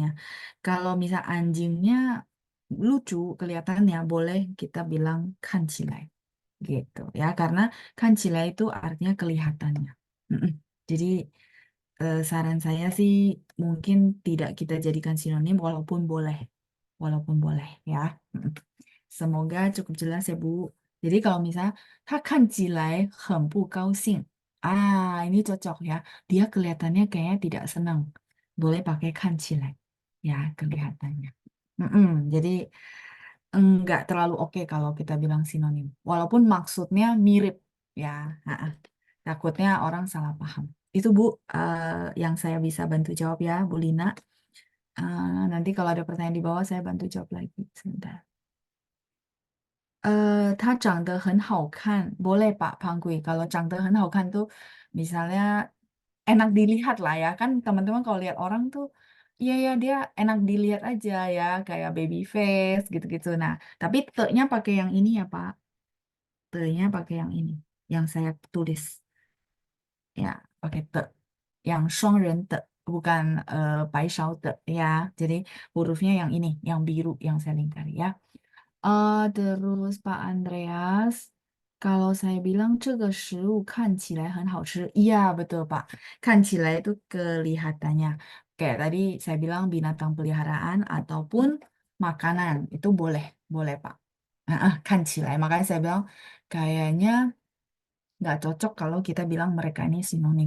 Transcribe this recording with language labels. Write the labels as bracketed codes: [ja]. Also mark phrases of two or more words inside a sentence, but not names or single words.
[id] Kalau misal anjingnya lucu kelihatannya boleh kita bilang 看起来 gitu ya, karena 看起来 itu artinya kelihatannya. Mm-mm. Jadi saran saya sih mungkin tidak kita jadikan sinonim walaupun boleh ya. Mm-mm. Semoga cukup jelas ya Bu. Jadi kalau misalnya [zh] 他看起来很不高兴, [id] ini cocok ya. Dia kelihatannya kayaknya tidak senang. Boleh pakai 看起来 ya kelihatannya. Mm-mm. Jadi enggak terlalu oke kalau kita bilang sinonim. Walaupun maksudnya mirip ya. Ha-ha. Takutnya orang salah paham. Itu Bu, yang saya bisa bantu jawab ya, Bu Lina. Nanti kalau ada pertanyaan di bawah saya bantu jawab lagi. Sebentar. [zh] 它长得很好看 ，boleh Pak Panggui. [id] Kalau [zh] 长得很好看 [id] tuh misalnya enak dilihat lah ya. Kan teman-teman kalau lihat orang tuh, iya ya dia enak dilihat aja ya, kayak [en] baby face [id] gitu-gitu. Nah, tapi te-nya pakai yang ini ya Pak. Te-nya pakai yang ini, yang saya tulis. Ya, pakai te. Yang 双人 te, bukan 白勺 te ya. Jadi hurufnya yang ini, yang biru yang saya lingkari ya. Terus Pak Andreas, kalau saya bilang [zh] 这个食物看起来很好吃, [id] iya betul Pak. 看起来 itu kelihatannya. Kayak tadi saya bilang binatang peliharaan ataupun makanan, itu boleh, boleh Pak. [zh] 看起来, [id] makanya saya bilang kayaknya nggak cocok kalau kita bilang mereka ini sinonim.